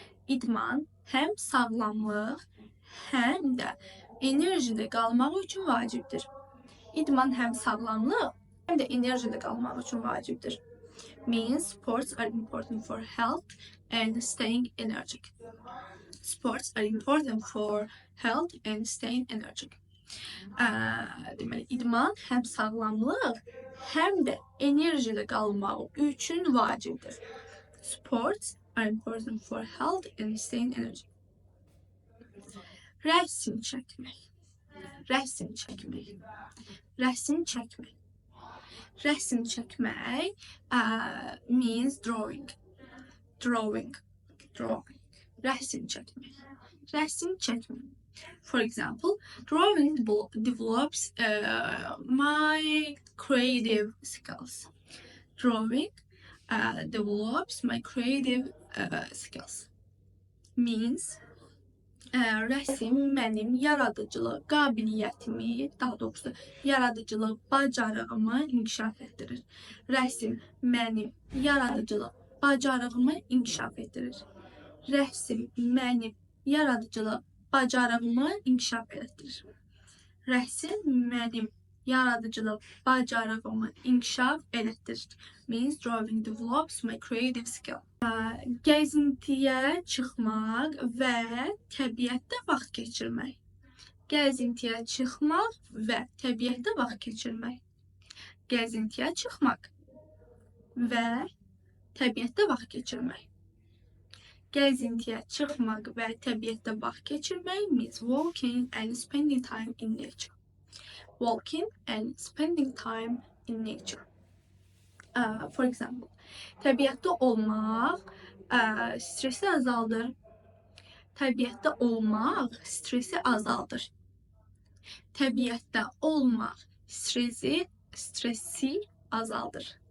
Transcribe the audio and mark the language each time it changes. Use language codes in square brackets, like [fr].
[az] İdman həm sağlamlıq, həm də enerjili qalmaq üçün vacibdir. İdman həm sağlamlıq, həm də enerjili qalmaq üçün vacibdir. [en] Means sports are important for health and staying energetic. Sports are important for health and staying energetic. [az] Deməli, idman həm sağlamlıq, həm də enerjili qalmaq üçün vacibdir. [en] Sports are important for health and staying energetic. [az] Rəsm çəkmək. Rəsm çəkmək. Rəsm çəkmək. Rəsm çəkmək [en] means drawing. Drawing. Drawing. [az] Rəsm çəkmək. Rəsm çəkmək. [en] For example, drawing develops my creative skills. Drawing develops my creative skills. [az] Means rəsm mənim yaradıcılıq qabiliyyətimi, daha doğrusu yaradıcılıq bacarığımı inkişaf etdirir. Rəsm mənim yaradıcılıq bacarığımı inkişaf etdirir. Rəsm mənim yaradıcılıq bacarığımı inkişaf etdirir. Rəsm mənim yaradıcılıq bacarığımı inkişaf elətdirir. [en] Means drawing develops my creative skill. [az] Gəzintiyə çıxmaq və təbiətdə vaxt keçirmək. Gəzintiyə çıxmaq və təbiətdə vaxt keçirmək. Gəzintiyə çıxmaq və təbiətdə vaxt keçirmək. Gəzintiyə çıxmaq və təbiətdə vaxt keçirmək [en] means walking and spending time in nature. Walking and spending time in nature. For example, [az] təbiətdə olmaq stresi azaldır. Təbiətdə olmaq stresi azaldır. Təbiətdə olmaq stresi azaldır.